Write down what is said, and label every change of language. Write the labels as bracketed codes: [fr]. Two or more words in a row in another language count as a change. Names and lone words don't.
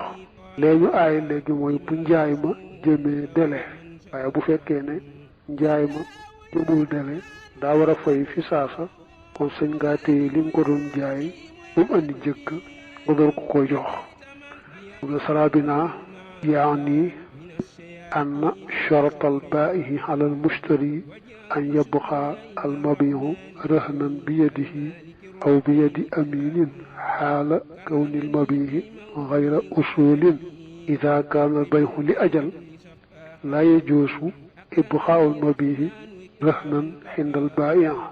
[wo] léegi ñu aaye léegi mooy bu njaay ma jëmee dele waaye bu fekkee ne njaay ma jëmul dele daa war a fay fi saasa kon sañ ngaa téye li nga ko doon jaay bu mu indi njëgg nga door ko koy jox. [ar] sarabina yaani أن شرط البائع على المشتري أن يبقى المبيع رهنا بيده أو بيد أمين حال كون المبيع غير أصول. إذا كان البيع لأجل لا يجوز إبقاء المبيع رهنا عند البائع.